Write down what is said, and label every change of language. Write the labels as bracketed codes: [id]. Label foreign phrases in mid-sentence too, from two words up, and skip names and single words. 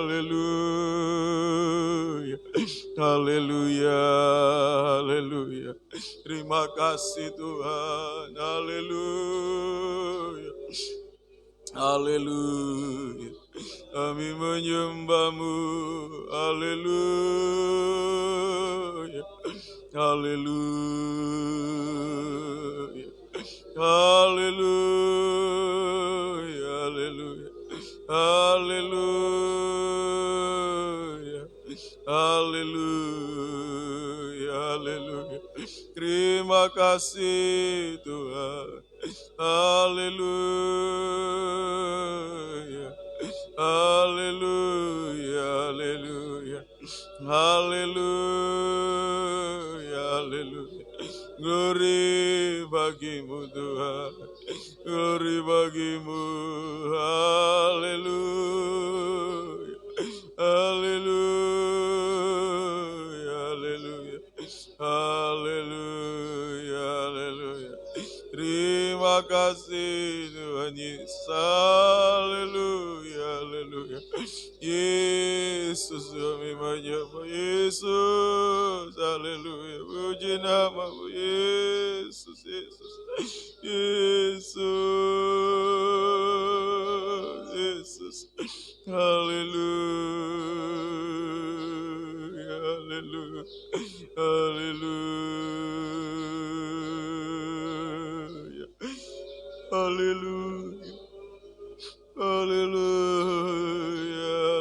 [id] Haleluya. Haleluya. Haleluya. Terima kasih Tuhan. Haleluya. Haleluya. Kami menyembahmu. Haleluya. Haleluya. Haleluya. Haleluya. Haleluya. Haleluya. Haleluya. Terima kasih Tuhan. Haleluya. Haleluya. Haleluya. Haleluya. Haleluya. Glory bagimu Tuhan. Glory bagimu. Haleluya. Haleluya. Haleluya. Haleluya. Haleluya. Terima kasih Tuhan Yesus. Haleluya. Haleluya. Yesus kami menyembah Yesus. Haleluya. Puji namamu Yesus. Yesus. Yesus. Yesus. Haleluya. Haleluya. Haleluya. Haleluya. Haleluya.